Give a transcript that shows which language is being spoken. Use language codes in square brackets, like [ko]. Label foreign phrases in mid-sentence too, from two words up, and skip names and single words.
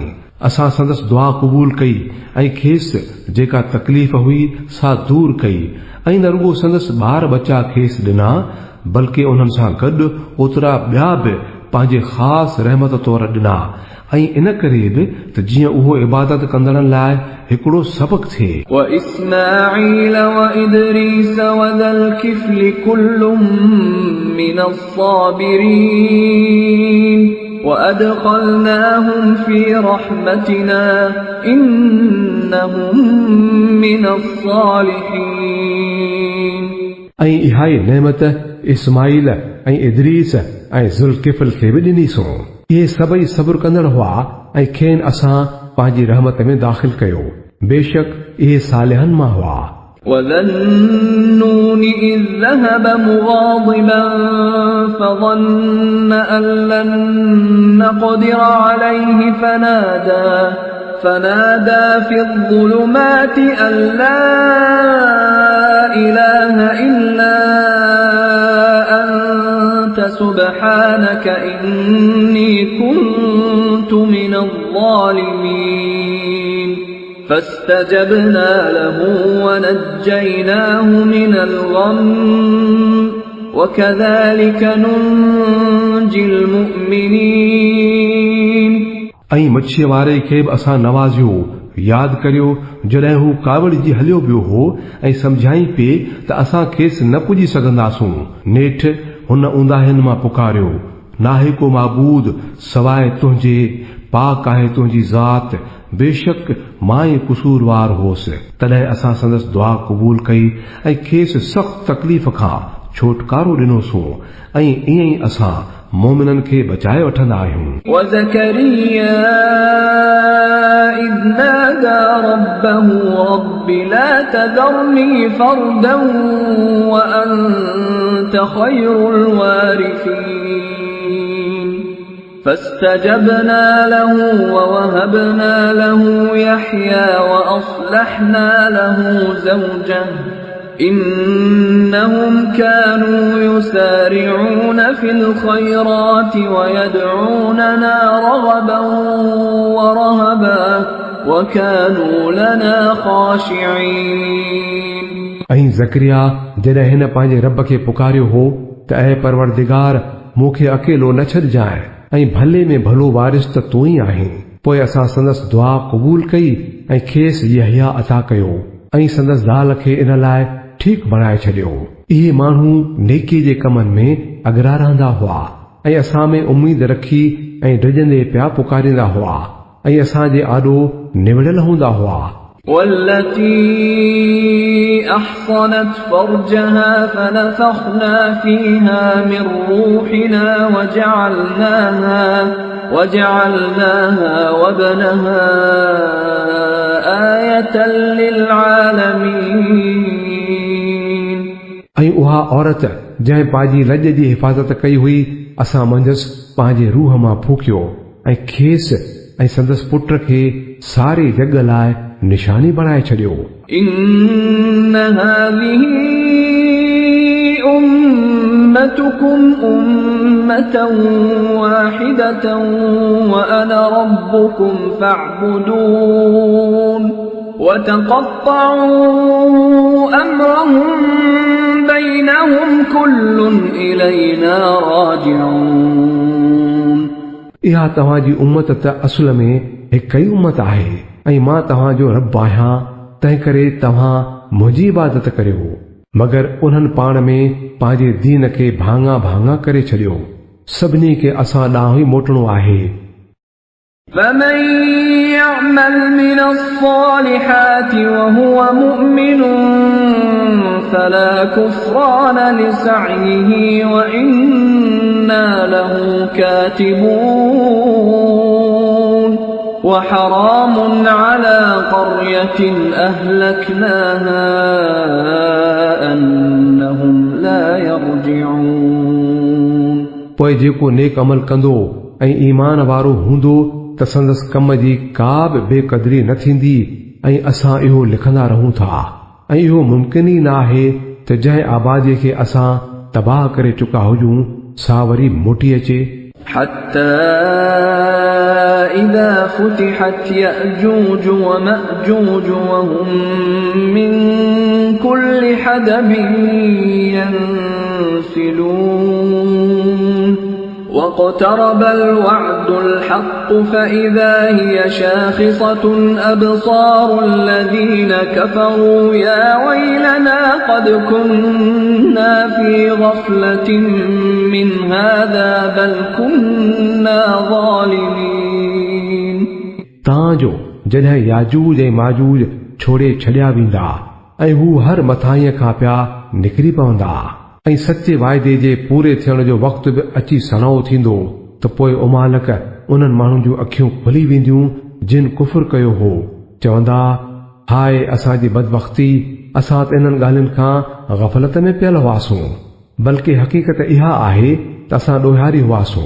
[sd] असां संदसि दुआ क़बूल कई ऐं खेसि जेका तकलीफ़ हुई सा दूर कई ऐं न रुगो संदसि ॿार बचा खेसि ॾिना बल्कि उन्हनि सां गॾु ओतिरा ॿिया बि पंहिंजे ख़ासि रहमत तौर ॾिना ऐं इन करे बि त जीअं उहो इबादत कंदड़नि लाइ हिकिड़ो सबक़ थिए। [ar] وإسماعيل وإدريس وذا الكفل كل من الصابرين وأدخلناهم في رحمتنا إنهم من الصالحين [sd] ऐं इहा ई नेमत इस्माइल ऐं इदरीस ऐं ज़ुल्किफ़ल खे बि ॾिनीसूं। इहे सभई सब्र कंदड़ हुआ ऐं खेनि असां पंहिंजी रहमत में दाख़िल कयो। बेशक इहे सालिहनि मां हुआ। [ar] وذا النون إذ ذهب مغاضبا فظن أن لن نقدر عليه فنادى في الظلمات أن لا إله إلا أنت سبحانك إني كنت من الظالمين فاستجبنا له ونجيناه من الغم وكذلك ننجي المؤمنين [sd] ऐं मच्छीअ वारे खे बि असां नवाज़ियो। यादि करियो जॾहिं हू कावड़ जी हलियो पियो हो ऐं सम्झाई पिए त असां खेसि न पुॼी सघंदासूं। नेठि हुन ऊंदाहियुनि मां पुकारियो, नाहे को माबूद सवाइ तुंहिंजे, पाक आहे तुंहिंजी ज़ात, बेशक मां ई कसूरवार होसि। तॾहिं असां संदसि दुआ क़बूल कई ऐं खेसि सख़्त तकलीफ़ खां छोटकारो ॾिनोसूं ऐं ईअं ई असां मोमिननि खे बचाए वठंदा आहियूं। [ar] وزكريا إذ نادى ربه رب لا تذرني فردا وأنت خير الوارثين فاستجبنا له ووهبنا له يحيى وأصلحنا له زوجه إنهم كانوا يسارعون في الخيرات ويدعوننا رغبا ورهبا وكانوا لنا خاشعين [sd] ऐं ज़करिया जॾहिं हिन पंहिंजे रब खे पुकारियो हो त ऐं परवरदिगार मूंखे अकेलो न छॾिजांइ ऐं भले में भलो वारिस त तूं ई आहीं। पोइ असां संदसि दुआ क़बूल कई ऐं खेसि यहया अता कयो ऐं संदसि ज़ाल खे इन लाइ ठीक बणाए छॾियो। इहे माण्हू नेकी जे कमनि में अगरा रहंदा हुआ ऐं असां में उम्मीद रखी ऐं डिॼंदे पिया पुकारींदा हुआ ऐं असांजे आॾो निवड़ियल हूंदा हुआ। [ar] والتي أحصنت فرجها فنفخنا فيها من روحنا وجعلناها وابنها آية للعالمين [sd] ऐं उहा औरत जंहिं पंहिंजी लॼ जी हिफ़ाज़त कई हुई असां मंझसि पंहिंजे रूह मां फूकियो ऐं खेसि ऐं संदसि पुट खे सारे जग लाइ निशानी बणाए छॾियो। [ar] إن هذه أمتكم أمة واحدة وأنا ربكم فاعبدون وتقطعوا أمرهم بينهم كل إلينا راجعون [sd] इहा तव्हांजी उम्मत त असुल में हिकु ई उम्मत आहे ऐं मां तव्हांजो रब आहियां, तंहिं करे तव्हां मुंहिंजी इबादत करियो। मगर उन्हनि पाण में पंहिंजे दीन खे भाङा भाङा करे छॾियो। सभिनी खे असां ॾांहुं ई मोटणो आहे। [ar] فمن يعمل من الصالحات وهو مؤمن فلا كفران لسعيه وإنا له كاتبون وحرام على قرية أهلكناها أنهم لا يرجعون [sd] पोइ जेको नेक अमल कंदो ऐं ईमान वारो हूंदो त संदसि कम जी का बि बेक़दरी न थींदी ऐं असां इहो लिखंदा रहूं था ऐं इहो मुमकिन ई न आहे त जंहिं आबादीअ खे असां तबाह करे चुका हुजूं सा वरी मोटी अचे। [ar] حتى إذا فتحت يأجوج ومأجوج وهم من كل حدب ينسلون واقترب الوعد الحق فإذا هي شاخصة أبصار الذين كفروا يا ويلنا قد كنا في غفلة من هذا بل كنا ظالمين। [sd] तांजो जॾहिं याजूज ऐं माजूज छोड़े छॾिया वेंदा ऐं हू हर मथाईअ खां पिया निकिरी पवंदा ऐं सचे वाइदे जे पूरे थियण जो वक़्तु बि अची सणो थींदो त पोइ ओ मालिक उन्हनि माण्हुनि जूं अखियूं खुली वेंदियूं जिन कुफुर कयो हो, चवंदा हाय असांजी बदबख्ती, असां त इन्हनि ॻाल्हियुनि खां गफ़लत में पियल हुआसूं, बल्कि हक़ीक़त इहा आहे त असां ॾोहारी हुआसूं।